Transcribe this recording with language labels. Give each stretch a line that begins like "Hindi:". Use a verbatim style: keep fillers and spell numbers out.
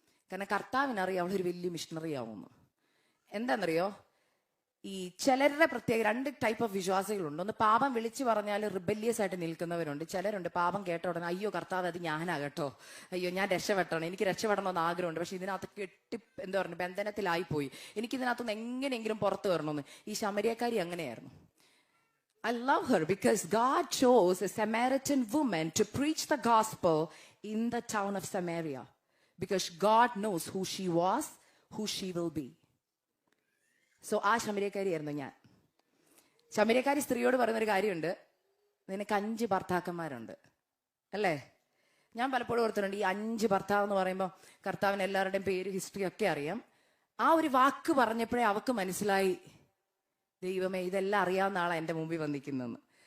Malayalam: കാരണം കർത്താവിനറിയാം അവളൊരു വലിയ മിഷണറി ആവുമെന്ന്. എന്താണെന്നറിയോ, ഈ ചിലരുടെ പ്രത്യേക രണ്ട്
English: type of
Malayalam: വിശ്വാസികളുണ്ട്. ഒന്ന് പാപം വിളിച്ചു പറഞ്ഞാൽ റിബല്യസ് ആയിട്ട് നിൽക്കുന്നവരുണ്ട്. ചിലരുണ്ട് പാപം കേട്ട ഉടനെ അയ്യോ കർത്താവ് അത് ഞാനാ കേട്ടോ, അയ്യോ ഞാൻ രക്ഷപ്പെട്ടണം, എനിക്ക് രക്ഷപ്പെടണമെന്ന് ആഗ്രഹമുണ്ട്, പക്ഷെ ഇതിനകത്ത് കെട്ടി എന്താ പറയുക ബന്ധനത്തിലായിപ്പോയി, എനിക്കിതിനകത്തുനിന്ന് എങ്ങനെയെങ്കിലും പുറത്തു വരണമെന്ന്. ഈ ശമരിയക്കാരി അങ്ങനെയായിരുന്നു.
English: I love her because God chose a Samaritan woman to preach the gospel in the town of Samaria. Because God knows who she was, who she will be.
Malayalam: So, ആ ശമരിയക്കാരിയായിരുന്നു ഞാൻ. ശമരിയക്കാരി സ്ത്രീയോട് പറയുന്നൊരു കാര്യമുണ്ട്, നിനക്ക് അഞ്ച് ഭർത്താക്കന്മാരുണ്ട് അല്ലേ? ഞാൻ പലപ്പോഴും ഓർത്തിട്ടുണ്ട് ഈ അഞ്ച് ഭർത്താവ് എന്ന് പറയുമ്പോൾ കർത്താവിന് എല്ലാവരുടെയും പേര് ഹിസ്റ്ററി ഒക്കെ അറിയാം. ആ ഒരു വാക്ക് പറഞ്ഞപ്പോഴേ അവക്ക് മനസ്സിലായി ദൈവമേ ഇതെല്ലാം അറിയാവുന്ന ആളാണ് എൻ്റെ മുമ്പിൽ വന്നിരിക്കുന്നതെന്ന്.